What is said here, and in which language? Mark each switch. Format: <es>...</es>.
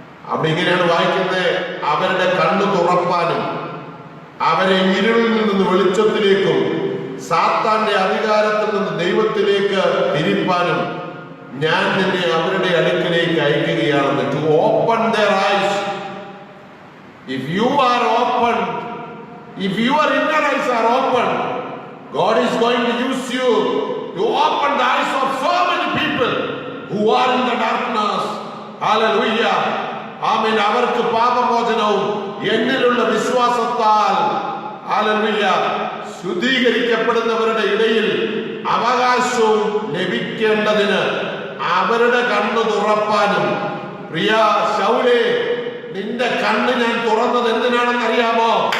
<ml>അവിടെ ഇങ്ങനെയാണ് വായിക്കുന്നത്: അവരുടെ കണ്ണ് തുറപ്പാനും അവരെ ഇരുളിൽ നിന്ന് വെളിച്ചത്തിലേക്കും സാത്താന്റെ അധികാരത്തിൽ നിന്ന് ദൈവത്തിലേക്ക് തിരിപ്പാനും ഞാൻ നിന്നെ അവരുടെ അടുക്കിലേക്ക് അയക്കുകയാണെന്ന്.</ml> <en>To open their eyes. If you are open, if your inner eyes are open, God is going to use you to open the eyes of so many people who are in the darkness. Hallelujah. Amen.</en> <ml>അവർക്ക് പാപമോചനവും എന്നിലുള്ള വിശ്വാസത്താൽ hallelujah ശുദ്ധീകരിക്കപ്പെടുന്നവരുടെ ഇടയിൽ അവകാശവും ലഭിക്കേണ്ടതിന് അവരുടെ കണ്ണ് തുറപ്പാനും. പ്രിയ ശൗലേ, നിന്റെ കണ്ണ് ഞാൻ തുറന്നത് എന്തിനാണെന്ന് അറിയാമോ?</ml>